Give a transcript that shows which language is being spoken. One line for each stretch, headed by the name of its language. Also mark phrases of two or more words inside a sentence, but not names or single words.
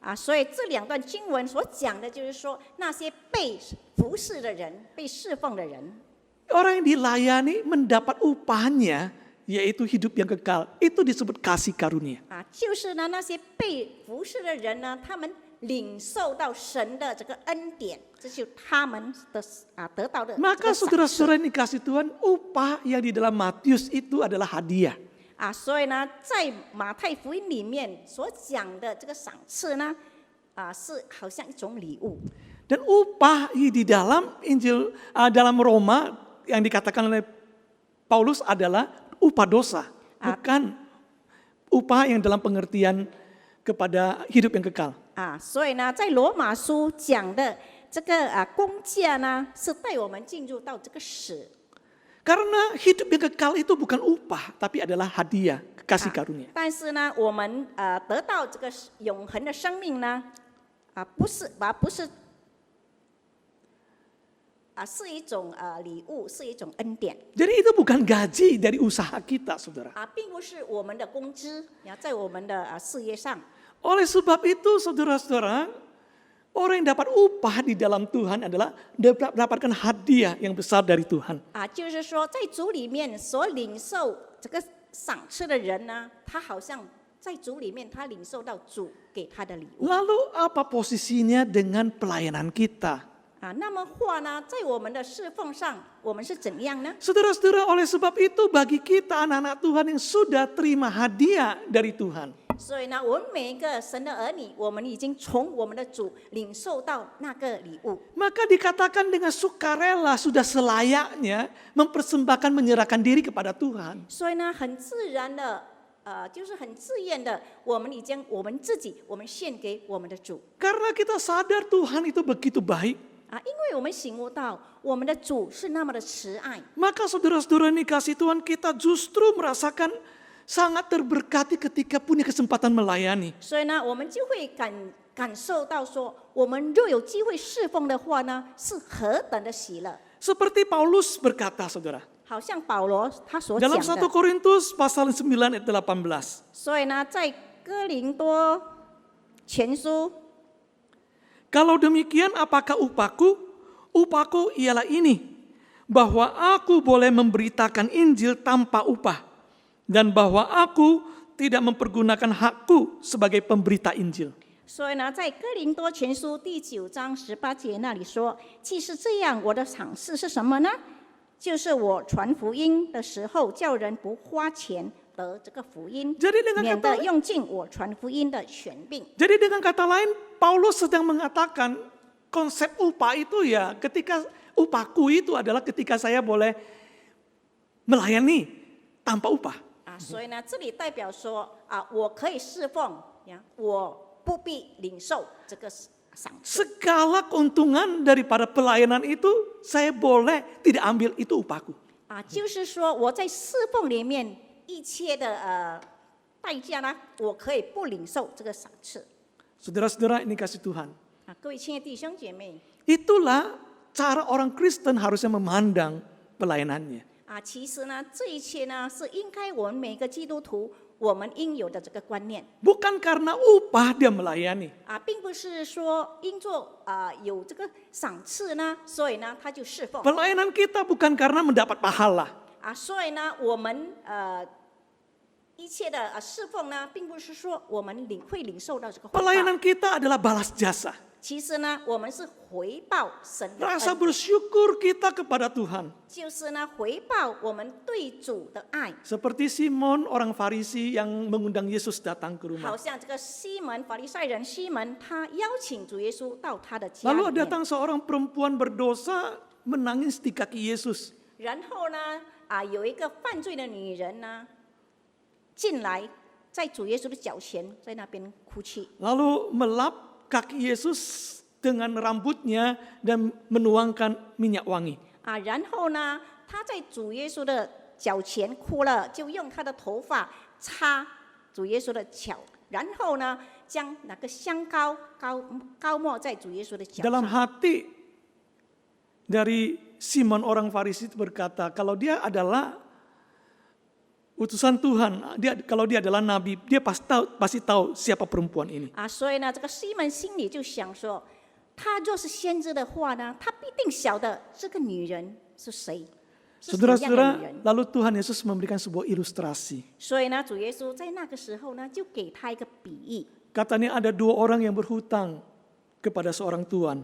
Chinese: 所以这两段经文所讲的就是说，那些被服侍的人、被侍奉的人，
Indonesian: Orang yang dilayani mendapat upahnya, yaitu hidup yang kekal. Itu disebut kasih karunia.
Chinese: 就是呢那些被服侍的人呢，他们领受到神的这个恩典，这就是他们的得到的这
Indonesian: Maka
Chinese: 个赏赐。
Indonesian: saudara-saudara yang dikasih Tuhan, upah yang di dalam Matius itu adalah hadiah.
Chinese: 所以呢，在马太福音里面所讲的这个赏赐呢，是好像一种礼物。
Indonesian: Dan upah di dalam Injil dalam Roma yang dikatakan oleh Paulus adalah upah dosa, bukan upah yang dalam pengertian kepada hidup yang kekal.
Chinese: 所以呢，在罗马书讲的这个工价呢，是带我们进入到这个死。
Indonesian: Karena hidup yang kekal itu bukan upah, tapi adalah hadiah, kasih karunia.
Chinese: 但是呢，我们得到这个永恒的生命呢，不是是一种礼物，是一种恩典。
Indonesian: Jadi itu bukan gaji dari usaha kita, saudara.
Chinese: 并不是我们的工资，在我们的事业上。
Indonesian: Oleh sebab itu, saudara-saudara, orang yang dapat upah di dalam Tuhan adalah mendapatkan hadiah yang besar dari Tuhan.
Chinese: 就是说，在主里面所领受这个赏赐的人呢，他好像在主里面，他领受到主给他的礼物。
Indonesian: Lalu apa posisinya dengan pelayanan kita?
Chinese: 那么话呢，在我们的侍奉上，我们是怎样呢？
Indonesian: Saudara-saudara, oleh sebab itu bagi kita anak-anak Tuhan yang sudah terima hadiah dari Tuhan.
Chinese: 所以呢，我们每一个神的儿女，我们已经从我们的主领受到那个礼物。
Indonesian: Maka dikatakan dengan sukarela sudah selayaknya mempersembahkan menyerahkan diri kepada Tuhan.
Chinese: 所以呢，很自然的，就是很自愿的，我们已经我们自己，我们献给我们的主。
Indonesian: Karena kita sadar Tuhan itu begitu baik.
Chinese: 因为我们醒悟到我们的主是那么的慈爱，
Indonesian: Maka saudara-saudara ini kasih Tuhan, kita justru merasakan sangat terberkati ketika punya kesempatan melayani.
Chinese: 所以呢，我们就会感受到说，我们若有机会侍奉的话呢，是何等的喜乐。
Indonesian: Seperti Paulus berkata, saudara.
Chinese: 好像保罗他所讲
Indonesian: Dalam 1
Chinese: 的。
Indonesian: Korintus pasal 9 ayat 18.
Chinese: 所以呢，在哥林多前书，
Indonesian: Kalau demikian apakah upahku? Upahku ialah ini, bahwa aku boleh memberitakan Injil tanpa upah, dan bahwa aku tidak mempergunakan hakku sebagai pemberita Injil.
Chinese: 所以呢，在哥林多前书第9章18节那里说：“既是这样，我的赏赐是什么呢？就是我传福音的时候，叫人不花钱得这个福音，
Indonesian: Jadi dengan
Chinese: 免
Indonesian: kata
Chinese: 得用尽我传福音的权柄。”
Indonesian: Jadi dengan kata lain, Paulus sedang mengatakan konsep upah itu ya ketika upahku itu adalah ketika saya boleh melayani tanpa upah.
Chinese: 所以呢，这里代表说我可以侍奉我不必领受这个赏赐。
Indonesian: Segala keuntungan daripada pelayanan itu saya boleh tidak ambil, itu upahku.
Chinese: 就是说我在侍奉里面一切的代价呢，我可以不领受这个赏赐。
Indonesian: Saudara-saudara ini kasih Tuhan.
Chinese: 各位亲爱的弟兄姐妹，
Indonesian: Itulah cara orang Kristen harusnya memandang pelayanannya.
Chinese: 其实呢，这一切呢是应该我们每个基督徒我们应有的这个观念。
Indonesian: Bukan karena upah dia melayani.
Chinese: 并不是说因做有这个赏赐呢，所以呢他就侍奉。
Indonesian: Pelayanan kita bukan karena mendapat pahala.
Chinese: 所以呢，我们一切的侍奉呢，并不是说我们会领受到这个回报。
Indonesian: Pelayanan kita adalah balas jasa.
Chinese: 其实呢，我们是回报神的恩
Indonesian: Rasa
Chinese: 典，
Indonesian: bersyukur kita kepada Tuhan.
Chinese: 就是呢回报我们对主的爱。
Indonesian: Seperti Simon orang Farisi yang mengundang Yesus datang ke
Chinese: 好
Indonesian: rumah.
Chinese: 像这个西门法利赛人西门，他邀请主耶稣到他的家里
Indonesian: Lalu
Chinese: 面，
Indonesian: datang seorang perempuan berdosa menangis di kaki Yesus.
Chinese: 然后呢，有一个犯罪的女人呢进来，在主耶稣的脚前，在那边哭泣。
Indonesian: Lalu melap kaki Yesus dengan rambutnya dan menuangkan minyak wangi.
Chinese: 然后呢，他在主耶稣的脚前哭了，就用他的头发擦主耶稣的脚，然后呢，将那个香膏膏抹在主耶稣的脚
Indonesian: Dalam
Chinese: 上。
Indonesian: hati dari Simon orang Farisi itu berkata, kalau dia adalah utusan Tuhan, kalau dia adalah nabi, dia pasti tahu siapa perempuan ini.
Chinese: 所以呢，这个西门心里就想说，他若是先知的话呢，他必定晓得这个女人是谁，是什么样的女
Indonesian: Saudara-saudara,
Chinese: 人。
Indonesian: lalu Tuhan Yesus memberikan sebuah ilustrasi.
Chinese: 所以呢，主耶稣在那个时候呢，就给他一个比喻，
Indonesian: Katanya ada 2 orang yang berhutang kepada seorang tuan.